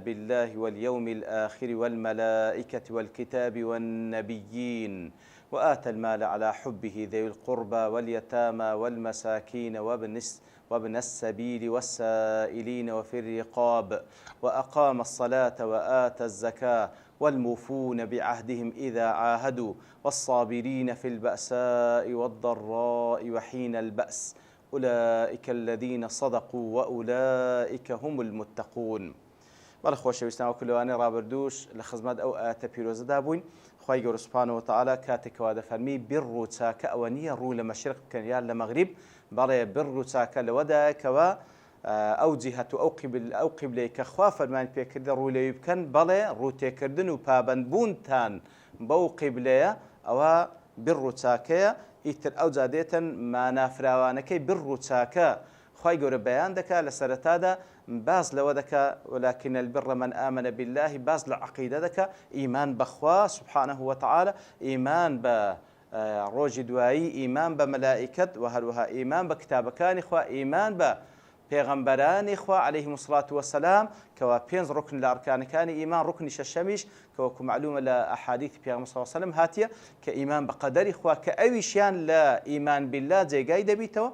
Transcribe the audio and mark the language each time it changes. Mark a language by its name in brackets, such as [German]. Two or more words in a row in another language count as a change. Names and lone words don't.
[Arabic] بالله واليوم الآخر والملائكة والكتاب والنبيين وآتى المال على حبه ذوي القربى واليتامى والمساكين وابن السبيل والسائلين وفي الرقاب وأقام الصلاة وآتى الزكاة والموفون بعهدهم إذا عاهدوا والصابرين في البأساء والضراء وحين البأس أولئك الذين صدقوا وأولئك هم المتقون. [Central Kurdish] بەڵێ خۆشەویستان وەکو لەوانەیە ڕابردووش لە خزمەت ئەو ئاەتە پیرۆزەدا بووین. خوای گەورە [Arabic] سوبحانەهو وتەعالا [Central Kurdish] کاتێکەوە دەفەرمی بڕ و چاکە ئەوە نییە ڕوو لە مەشرق بکەن یان لە مەغریب، بەڵێ بڕ و چاکە لەوەدایەکەوە ئەو جیهەت و ئەو قیبلەی کە خوا فەرمانی پێکردە ڕوو لێوی بکەن، بەڵێ ڕووتێکردن و پابەندبوونتان بەو قیبلەیە ئەوە بڕ و چاکەیە. ئیتر ئەو جادێتن مانافراوانەکەی بڕ و چاکە خوای گەورە بەیان دەکات لە سەرەتادا باز لەوە دەکات [Arabic] ولكن البر من آمن [Central Kurdish] بالله، باز لە عەقیدە دەکات ئیمان بەخوا [Arabic] سبحانه وتعالى، [Central Kurdish] ئیمان بە ڕۆژی دوایی، ئیمان بە مەلائیکەت و هەروەها ئیمان بە کتابەکانی خوا، ئیمان بە پێغەمبەرانی خوا عەلەیهیمو [Arabic] الصلاة والسلام [Central Kurdish] کەوا 5 ڕوکن لە ئەرکانەکانی ئیمان، ڕوکنی شەشەمیش کە وەکو معلومە لە ئەحادیثی پێغەمبەر [Arabic] صلی الله علیه وسلم [Central Kurdish] هاتیە کە ئیمان بە قەدەری خوا کە ئەویشیان لە ئیمان بالله جێگای دەبیتەوە.